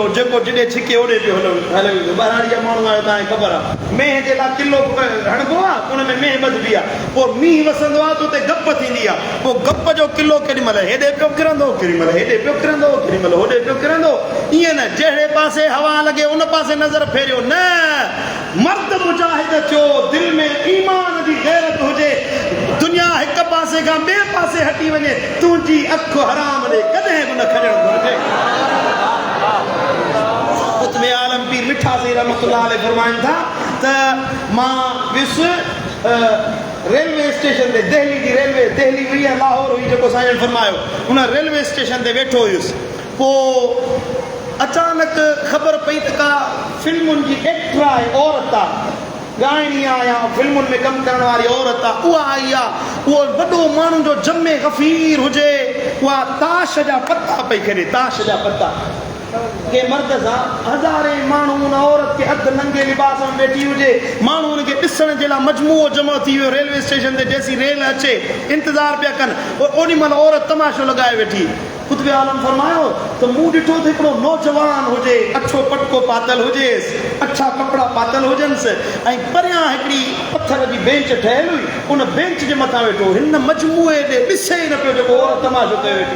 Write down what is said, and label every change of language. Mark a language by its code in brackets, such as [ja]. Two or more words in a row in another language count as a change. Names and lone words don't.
[sd] जेको जिॾे छिके ओॾे पियो हले ॿाहिरि जा माण्हू आहियो तव्हांखे ख़बर आहे मेंह जे लाइ किलो हणिबो आहे उन में मेंह ॿधबी आहे पोइ मींहुं वसंदो आहे त उते गप थींदी आहे पोइ गप जो किलो केॾी महिल हेॾे पियो किरंदो केॾी महिल हेॾे पियो किरंदो केॾी महिल होॾे पियो किरंदो ईअं न जहिड़े पासे हवा लॻे उन पासे नज़र फेरियो न मर्द मुजाहिद थियो दिलि में ईमान जी गैरत हुजे दुनिया हिक पासे खां ॿिए पासे हटी वञे तुंहिंजी अख हराम ॾे कॾहिं बि न खणणु घुरिजे कुतुब आलम पीर मिठा साईं [ar] رحمة الله عليه [sd] फरमाइनि था त मां वियुसि रेलवे स्टेशन ते दिल्ली जी रेलवे दिल्ली हुई लाहौर हुई जेको साईं फरमायो उन रेलवे स्टेशन ते वेठो हुयुसि पो अचानक ख़बर पई त का फिल्मुनि जी एक्टर आहे, औरत आहे, ॻाइणी आहे या फिल्मुनि में कमु करण वारी औरत आहे, उहा आई आहे। उहो वॾो माण्हुनि जो जमे गफ़ीर हुजे, उहा ताश जा पता पई खेॾे, ताश जा पता के मर्द सां हज़ारे माण्हू उन औरत खे अधु नंगे लिबास में वेठी हुजे, माण्हू उनखे ॾिसण जे लाइ मजमूओ जमा थी वियो रेलवे स्टेशन ते, जेसी रेल अचे इंतज़ारु पिया कनि, ओॾी महिल औरत तमाशो लॻाए वेठी। ख़ुद आलम फरमायो त मूं ॾिठो त हिकिड़ो नौजवान हुजे, अछो पटको पातल हुजेसि, अछा कपिड़ा पातल हुजनिसि, ऐं परियां हिकिड़ी पथर जी बेंच ठहियलु हुई, उन बेंच जे मथां वेठो, हिन मजमूए ॾे ॾिसे ई न पियो जेको औरत तमाशो कयो वेठी।